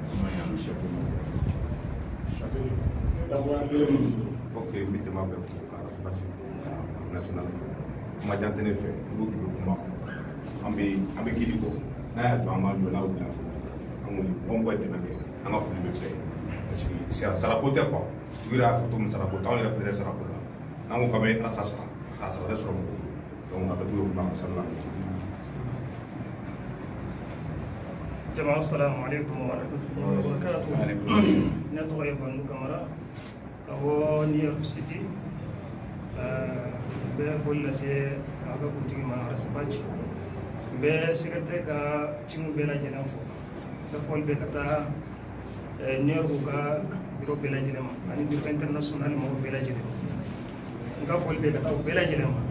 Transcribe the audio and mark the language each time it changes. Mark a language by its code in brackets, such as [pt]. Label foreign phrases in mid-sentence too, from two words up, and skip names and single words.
[bm] Ok n bɛ jama bɛɛ fo ka Rasi Bachi fo ka national fo kuma jan tɛ ne fɛ n ko k'i bɛ kuma an bɛ gidi kɔ n'a y'a to an b'a jɔ n'aw bila an kɔni mɔgɔ mɔgɔ dɛmɛ kɛ an ka foli bɛ bɛɛ ye [fr] parce que [bm] sarako tɛ quoi u yɛrɛ y'a fɔ cogo min sarako t'anw yɛrɛ fɛnɛ sarako la n'an ko k'an bɛ Alasa sara k'a sara tɛ sɔrɔ mɔgɔ donc a bɛ to kuma masala la. [ar] Jama السلام عليكم ورحمة الله وبركاته. [bm] Ne tɔgɔ ye Bandu Kamara ka bɔ New York City n bɛ foli lase a ka kuntigi ma Rasi Bachi n bɛ secrétaire ka timu bɛɛ lajɛlen fo n bɛ foli bɛ ka taa New York ka bureau bɛɛ lajɛlen ma ani [fr] bureau international [bm] mɔgɔw bɛɛ lajɛlen n ka foli bɛ ka taa o bɛɛ lajɛlen ma